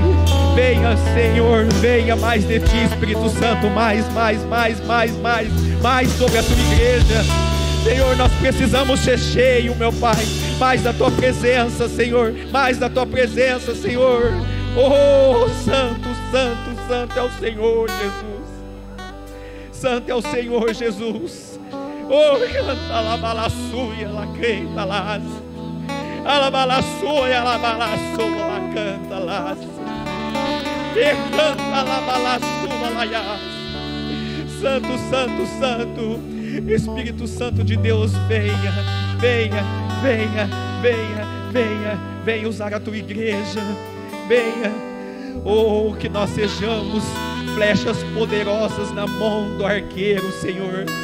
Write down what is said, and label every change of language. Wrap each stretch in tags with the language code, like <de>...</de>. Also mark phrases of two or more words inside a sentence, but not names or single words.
<pt>Venha, Senhor, venha mais de Ti, Espírito Santo, mais sobre a Tua igreja. Senhor, nós precisamos ser cheios, meu Pai, mais da Tua presença, Senhor, mais da Tua presença, Senhor. Oh, santo, santo, santo é o Senhor Jesus. Santo é o Senhor Jesus. Oh, canta la balassuia, la canta las. Alabalassuia, alabalassuia, la canta las. E canta la balassua, la yas. Santo, santo, santo. Espírito Santo de Deus, venha, venha, venha, venha, venha, venha usar a Tua igreja. Venha, oh, que nós sejamos flechas poderosas na mão do arqueiro, Senhor.</pt>